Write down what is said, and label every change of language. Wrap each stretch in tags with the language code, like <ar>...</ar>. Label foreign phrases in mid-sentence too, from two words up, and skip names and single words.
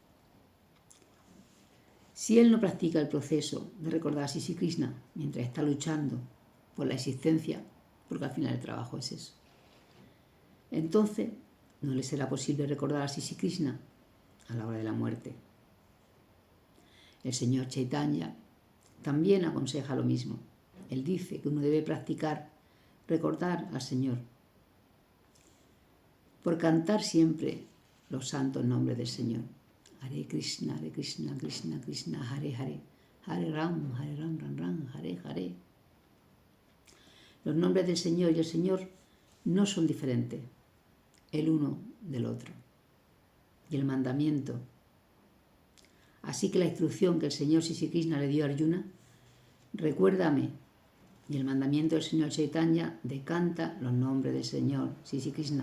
<es>Si él no practica el proceso de recordar a Sri Krishna mientras está luchando por la existencia, porque al final el trabajo es eso, entonces no le será posible recordar a Sri Krishna a la hora de la muerte. El señor Chaitanya también aconseja lo mismo. Él dice que uno debe practicar recordar al Señor por cantar siempre los santos nombres del Señor. Hare Krishna, Krishna Krishna, Hare Hare, Hare Ram, Ram Ram, Hare Hare. Los nombres del Señor y el Señor no son diferentes el uno del otro. Y el mandamiento. Así que la instrucción que el Señor Sri Krishna le dio a Arjuna, recuérdame, y el mandamiento del Señor Chaitanya decanta los nombres del Señor Sri Krishna.</es>